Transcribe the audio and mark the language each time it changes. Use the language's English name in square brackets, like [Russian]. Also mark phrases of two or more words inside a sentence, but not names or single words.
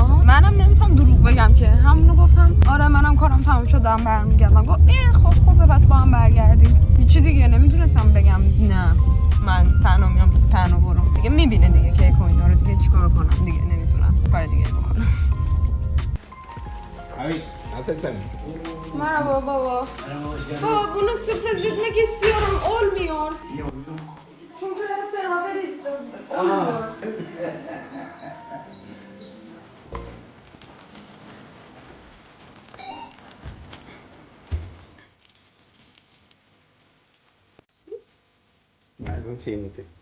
[Persian] منم نمیتونم دروغ بگم که همونو گفتم آره منم کارم تموم شد دارم برمیگردم. گفت خب پس با هم برگردیم. هیچی دیگه نمیتونستم بگم نه من تنها میام تو تنها برو. دیگه میبینه دیگه کیک و اینا رو، دیگه چیکار کنم دیگه، نمیتونم کار دیگه بکنم. [Turkish] Abi, nasılsın? Merhaba baba. Baba bunu sürpriz etmek istiyorum. Olmuyor. Çünkü hep beraber istedik. Olmuyor. Nereden çiğnedi?